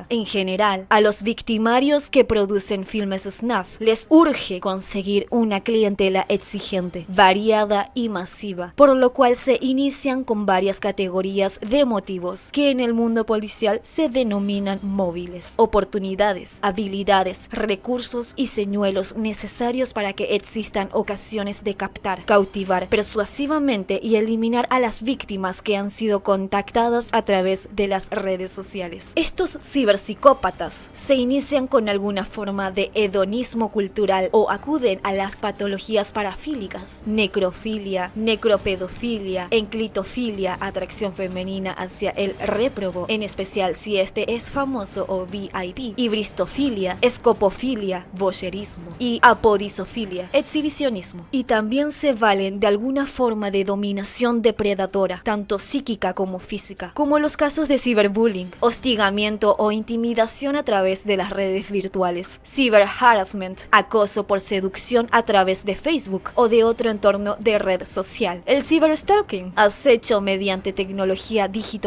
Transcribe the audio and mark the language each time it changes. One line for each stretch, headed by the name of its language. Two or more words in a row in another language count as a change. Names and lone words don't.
Spanish: En general, a los victimarios que producen filmes SNAF les urge conseguir una clientela exigente, variada y masiva, por lo cual se inician con varias categorías de motivos que en el mundo policial se denominan móviles: oportunidades, habilidades, recursos y señuelos necesarios para que existan ocasiones de captar, cautivar persuasivamente y eliminar a las víctimas que han sido contactadas a través de las redes sociales. Estos ciberpsicópatas se inician con alguna forma de hedonismo cultural o acuden a las patologías parafílicas: necrofilia, necropedofilia, enclitofilia, atracción femenina hacia el réprobo, en especial si este es famoso o VIP, y bristofilia, escopofilia, voyeurismo, y apodisofilia, exhibicionismo. Y también se valen de alguna forma de dominación depredadora, tanto psíquica como física, como los casos de ciberbullying, hostigamiento o intimidación a través de las redes virtuales, ciberharassment, acoso por seducción a través de Facebook o de otro entorno de red social, el ciberstalking, acecho mediante tecnología dígito